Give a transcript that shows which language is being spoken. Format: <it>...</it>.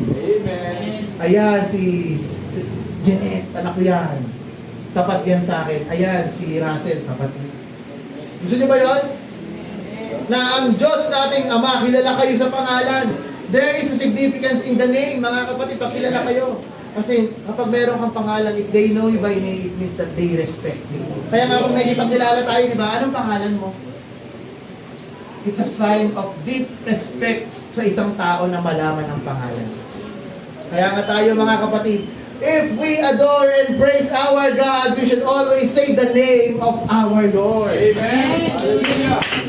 <tl>Amen. Ayan, si Jeanette, anak ko yan. Tapat yan sa akin. Ayan, si Russell, tapat yan. Gusto niyo ba yun? Na ang Diyos nating Ama, kilala kayo sa pangalan.</tl> <en>There is a significance in the name,</en> <tl>mga kapatid, pakilala kayo. Kasi kapag meron kang pangalan,</tl> <en>if they know you by name, it means that they respect you.</en> <tl>Kaya nga kung nagipagkilala tayo, di ba? Anong pangalan mo?</tl> <en>It's a sign of deep respect</en> <tl>sa isang tao na malaman ang pangalan. Kaya nga tayo mga kapatid,</tl> <en>if we adore and praise our God, we should always say the name of our Lord. Amen. Hallelujah.</en>